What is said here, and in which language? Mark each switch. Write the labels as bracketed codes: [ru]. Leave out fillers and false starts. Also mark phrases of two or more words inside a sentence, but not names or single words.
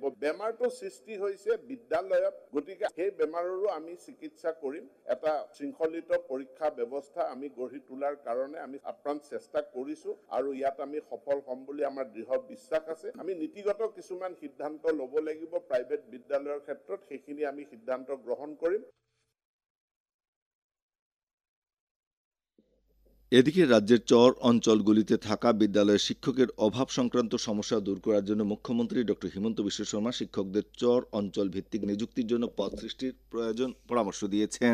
[as] বেমাৰটো সৃষ্টি হৈছে বিদ্যালয়ত, গতিকে সেই বেমাৰৰো আমি চিকিৎসা কৰিম। এটা শৃংখলিত পৰীক্ষা ব্যৱস্থা আমি গঢ়ি তোলাৰ কাৰণে আমি আপ্ৰাণ চেষ্টা কৰিছো আৰু ইয়াত আমি সফল হ'ম বুলি আমাৰ দৃঢ় বিশ্বাস আছে। আমি নীতিগত কিছুমান সিদ্ধান্ত ল'ব লাগিব প্ৰাইভেট বিদ্যালয়ৰ ক্ষেত্ৰত, সেইখিনি আমি সিদ্ধান্ত গ্ৰহণ কৰিম। [bn] এদিকে রাজ্যের চর অঞ্চলগুলিতে থাকা বিদ্যালয়ের শিক্ষকের অভাব সংক্রান্ত সমস্যা দূর করার জন্য মুখ্যমন্ত্রী ডক্টর হিমন্ত বিশ্ব শর্মা শিক্ষকদের চর অঞ্চল ভিত্তিক নিযুক্তির জন্য পদ সৃষ্টির প্রয়োজন পরামর্শ দিয়েছেন।